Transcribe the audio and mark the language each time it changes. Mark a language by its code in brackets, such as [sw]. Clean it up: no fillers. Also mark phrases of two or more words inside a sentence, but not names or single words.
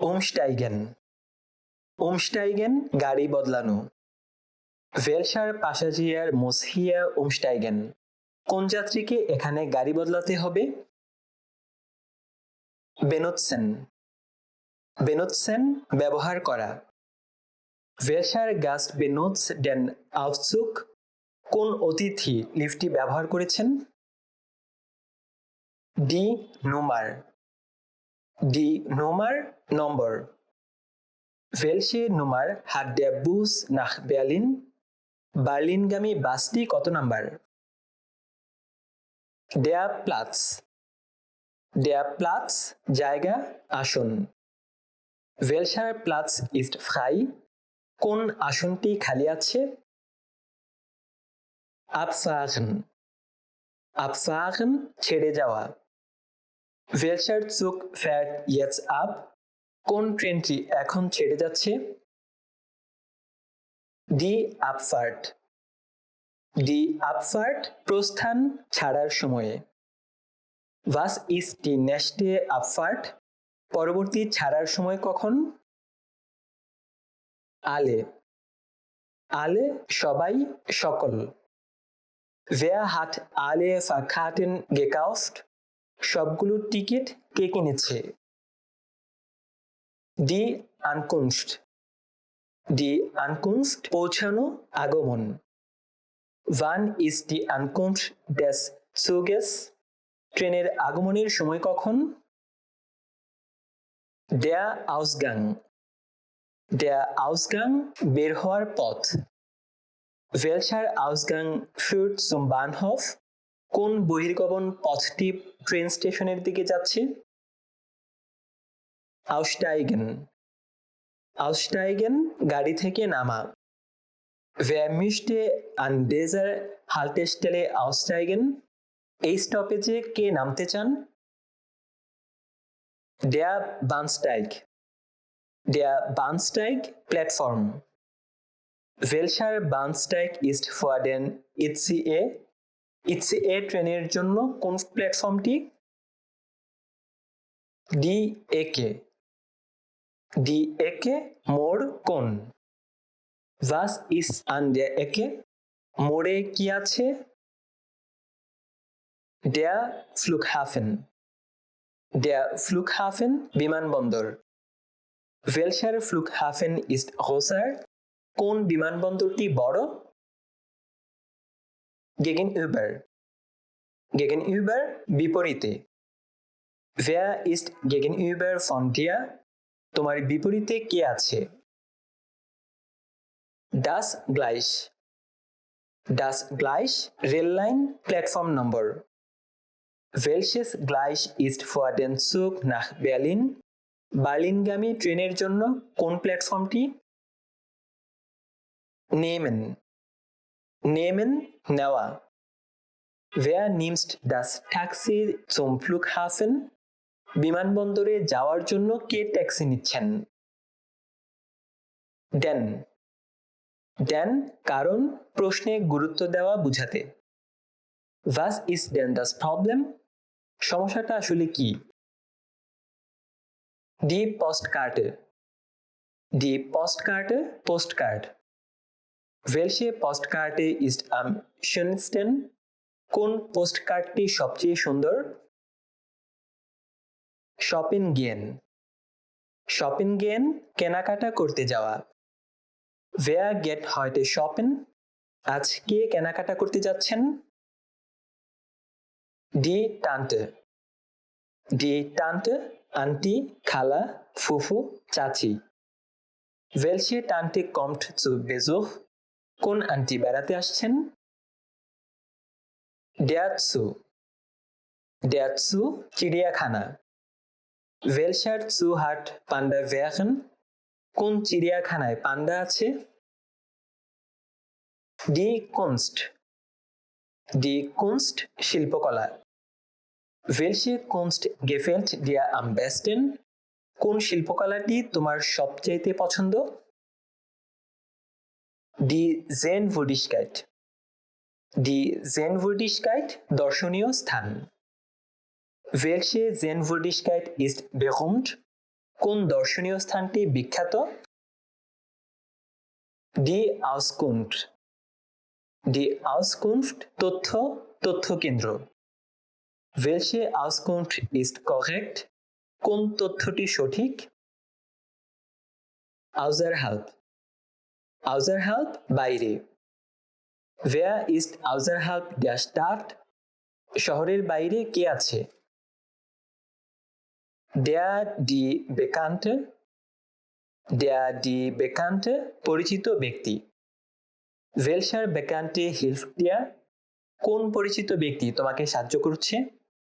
[de] umsteigen umsteigen [bn] গাড়ি বদলানো [de] Welcher Passagier muss hier umsteigen [bn] কোন যাত্রীকে এখানে গাড়ি বদলাতে হবে [de] benutzen benutzen [bn] ব্যবহার করা [de] Welcher Gast benutzt den Aufzug [bn] কোন অতিথি লিফটটি ব্যবহার করেছেন Die [de] Nummer নম্বর Welche Nummer hat der Bus nach Berlin [bn] বার্লিনগামী বাসটি কত নাম্বার [de] Der Platz [bn] জায়গা আসন [de] Welcher Platz ist frei [bn] কোন আসনটি খালি আছে Abfahren ছেড়ে যাওয়া [de] Welcher Zug fährt jetzt ab [bn] কোন ট্রেনটি এখন ছেড়ে যাচ্ছে [de] Die Abfahrt [bn] প্রস্থান ছাড়ার সময়ে [de] Was ist die nächste Abfahrt [bn] পরবর্তী ছাড়ার সময় কখন alle সবাই সকল [de] Wer hat alle Fahrkarten gekauft [bn] সবগুলো টিকিট কে কিনেছে [de] Die Ankunft [bn] পৌঁছানো আগমন [de] Wann ist die Ankunft des Zuges [bn] ট্রেনের আগমনের সময় কখন [de] Der Ausgang [bn] বের হওয়ার পথ [de] Welcher Ausgang führt zum Bahnhof [bn] কোন বহির্গমন পথটি ট্রেন স্টেশনের দিকে যাচ্ছে [de] Aussteigen [bn] গাড়ি থেকে নামা [de] Wer möchte an dieser Haltestelle aussteigen [bn] এই স্টপেজে কে নামতে চান [de] Der Bahnsteig Plattform Welcher Bahnsteig ist vor den ICE [bn] ICE ট্রেনের জন্য কোন প্ল্যাটফর্মটি [de] Die Ecke [bn] মোড় কোন [de] Was ist an der Ecke [bn] মোড়ে কি আছে [de] Der Flughafen বিমানবন্দর Welcher Flughafen ist größer [bn] কোন বিমানবন্দরটি বড় [de] Gegenüber বিপরীতে Wer ist gegenüber von dir [bn] তোমার বিপরীতে কে আছে [de] Das Gleis [bn] রেল লাইন প্ল্যাটফর্ম নম্বর [de] Welches Gleis ist vor dem Zug nach Berlin [bn] বার্লিনগামী ট্রেনের জন্য কোন প্ল্যাটফর্মটি Nehmen নেওয়া [de] Wer nimmt das Taxi zum Flughafen [bn] বিমানবন্দরে যাওয়ার জন্য কে ট্যাক্সি নিচ্ছেন Den কারণ প্রশ্নে গুরুত্ব দেওয়া বুঝাতে [de] Was ist denn das Problem [bn] সমস্যাটা আসলে কি [de] Die Postkarte [bn] Postcard [de] Welche Postkarte ist am schönsten [bn] কোন পোস্টকার্ডটি সবচেয়ে সুন্দর [de] Shopping gehen [bn] কেনাকাটা করতে যাওয়া [de] Wer geht heute shoppen [bn] আজ কে কেনাকাটা করতে যাচ্ছেন [de] Die Tante [bn] আন্টি খালা ফুফু চাচি [de] Welche Tante kommt zu Besuch [bn] কোন আন্টি বেড়াতে আসছেন [de] Der Zoo চিড়িয়াখানা Welcher Zoo hat Panda-Bären [bn] কোন চিড়িয়াখানায় পান্ডা আছে [de] Die Kunst শিল্পকলা Welche Kunst gefällt dir am besten [bn] কোন শিল্পকলাটি তোমার সবচেয়ে পছন্দ [de] Die Sehenswürdigkeit [bn] দর্শনীয় স্থান [de] Welche Sehenswürdigkeit ist berühmt [bn] কোন দর্শনীয় স্থানটি বিখ্যাত? [de] Die Auskunft. Die Auskunft [bn] তথ্য কেন্দ্র। [de] Welche Auskunft ist korrekt. [bn] কোন তথ্যটি সঠিক? আউজারহাল্প। আউজারহাল্প বাইরে। [de] Wer ist außerhalb der Stadt? [bn] শহরের বাইরে কে আছে? [de] die Bekannte। die Bekannte [bn] পরিচিত ব্যক্তি। [de] Welcher Bekannte hilft dir? [bn] কোন পরিচিত ব্যক্তি তোমাকে সাহায্য করছে?